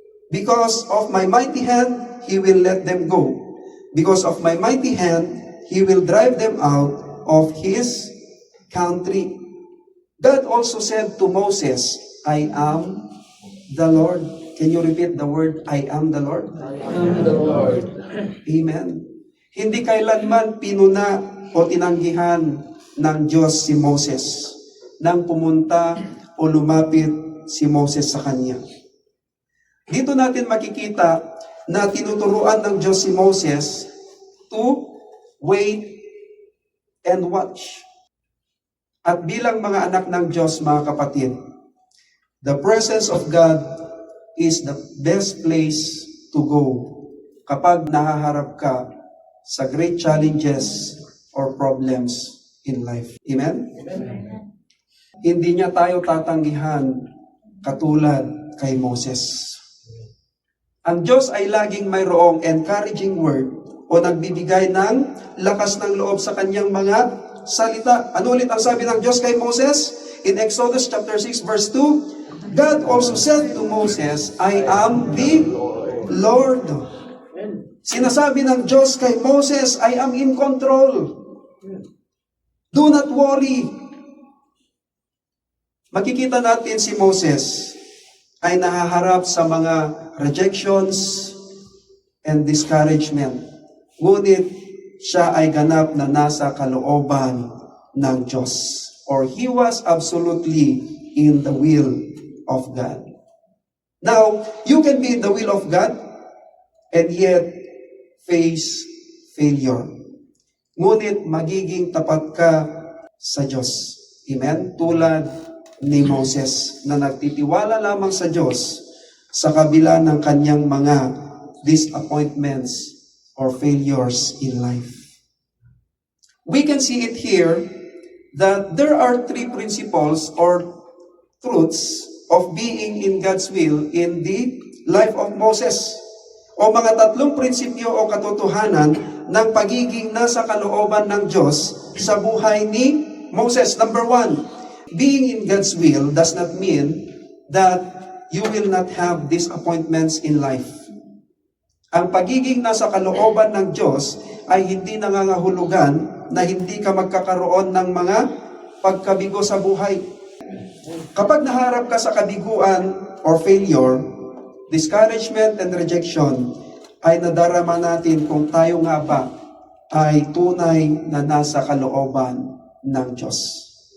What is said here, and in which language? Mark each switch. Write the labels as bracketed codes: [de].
[en] Because of my mighty hand, he will let them go. Because of my mighty hand, he will drive them out of his country. God also said to Moses, I am the Lord. Can you repeat the word, I am the Lord? I am the Lord. Amen. [tl] Hindi kailanman pinuna o tinanggihan ng Diyos si Moses nang pumunta o lumapit si Moses sa kanya. Dito natin makikita na tinuturuan ng Diyos si Moses [en] to wait and watch. [tl] At bilang mga anak ng Diyos, mga kapatid, [en] the presence of God is the best place to go [tl] kapag nahaharap ka sa [en] great challenges or problems in life. Amen? Amen. [tl] Hindi niya tayo tatanggihan katulad kay Moses. Ang Diyos ay laging mayroong [en] encouraging word [tl] o nagbibigay ng lakas ng loob sa kanyang mga salita. Ano ulit ang sabi ng Diyos kay Moses? [en] In Exodus chapter 6 verse 2, God also said to Moses, I am the Lord. [tl] Sinasabi ng Diyos kay Moses, [en] I am in control. Do not worry. [tl] Makikita natin si Moses ay nahaharap sa mga [en] rejections and discouragement. [tl] Ngunit siya ay ganap na nasa kalooban ng Diyos. [en] Or he was absolutely in the will of God. Now, you can be in the will of God and yet face failure. [tl] Ngunit magiging tapat ka sa Diyos. Amen? Tulad ni Moses na nagtitiwala lamang sa Diyos sa kabila ng kanyang mga [en] disappointments or failures in life. We can see it here that there are three principles or truths of being in God's will in the life of Moses. [tl] O mga tatlong prinsipyo o katotohanan ng pagiging nasa kalooban ng Diyos sa buhay ni Moses. [en] Number 1, being in God's will does not mean that you will not have disappointments in life. [tl] Ang pagiging nasa kalooban ng Diyos ay hindi nangangahulugan na hindi ka magkakaroon ng mga pagkabigo sa buhay. Kapag naharap ka sa kabiguan [en] or failure, discouragement and rejection, [tl] ay nadarama natin kung tayo nga ba ay tunay na nasa kalooban ng Diyos.